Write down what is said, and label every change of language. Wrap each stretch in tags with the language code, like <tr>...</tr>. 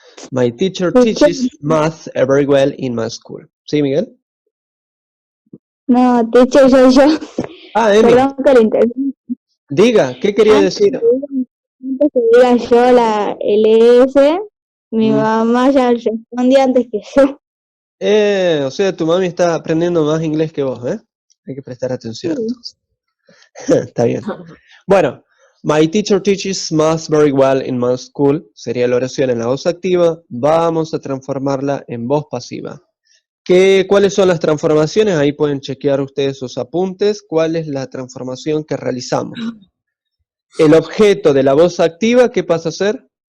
<en>My teacher teaches math very well in my school.</en> <es>¿Sí, Miguel? No, teacher soy yo. Ah, Emi. Perdón que lo interrumpa. Diga, ¿qué quería decir? Antes que diga yo la LS, mi mamá ya respondía antes que yo. O sea, tu mami está aprendiendo más inglés que vos, ¿eh? Hay que prestar atención. Entonces. Está bien. Bueno,</es> <en>my teacher teaches math very well in my school.</en> <es>Sería la oración en la voz activa. Vamos a transformarla en voz pasiva. ¿Cuáles son las transformaciones? Ahí pueden chequear ustedes sus apuntes. ¿Cuál es la transformación que realizamos? El objeto de la voz activa, ¿qué pasa a ser?</es>